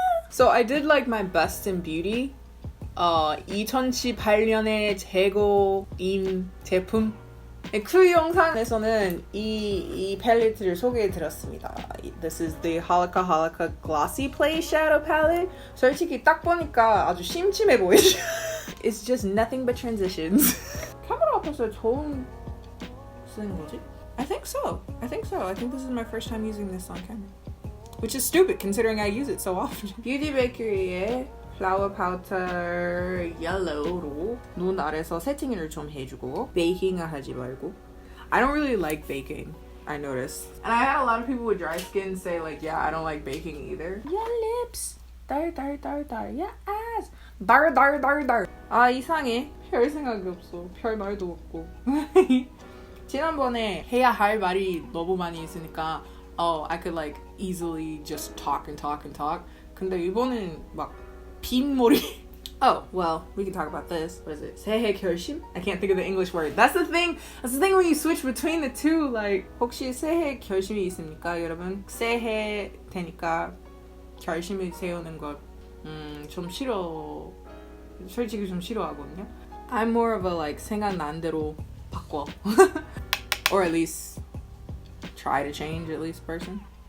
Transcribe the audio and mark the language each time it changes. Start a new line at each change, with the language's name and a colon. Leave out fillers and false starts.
English: So I did like my best in beauty
Korean: 2018년에 재고인 제품. 그 영상에서는 이 팔레트를 소개해드렸습니다.
English: This is the Halaka Glossy Play Shadow Palette.
Korean: 솔직히 딱 보니까 아주 심심해 보이죠?
English: It's just nothing but transitions.
Korean: 카메라 앞에서 처음 쓰는 거지?
English: I think so. I think this is my first time using this on camera. Which is stupid considering I use it so often.
Korean: Beauty Bakerie의 플라워 파우터 옐로우로 눈 아래서 세팅을 좀 해주고 베이킹을 하지 말고.
English: I don't really like baking, I noticed. And I had a lot of people with dry skin say like, yeah, I don't like baking either. Your lips. 달. Your ass.
Korean: 달. 아, 이상해. 별 생각이 없어. 별 말도 없고. 지난번에 해야 할 말이 너무 많이 있으니까
English: I could like easily just talk.
Korean: 근데 이번엔 막 빈머리.
English: Oh, well, we can talk about this. What is it?
Korean: 새해 결심?
English: I can't think of the English word. That's the thing when you switch between the two.
Korean: Like, 혹시 새해 결심이 있습니까, 여러분? 새해 되니까 결심을 세우는 것 좀 싫어. 솔직히 좀 싫어하거든요.
English: I'm more of a like
Korean: 생각난 대로 바꿔.
English: Or at least try to change at least person.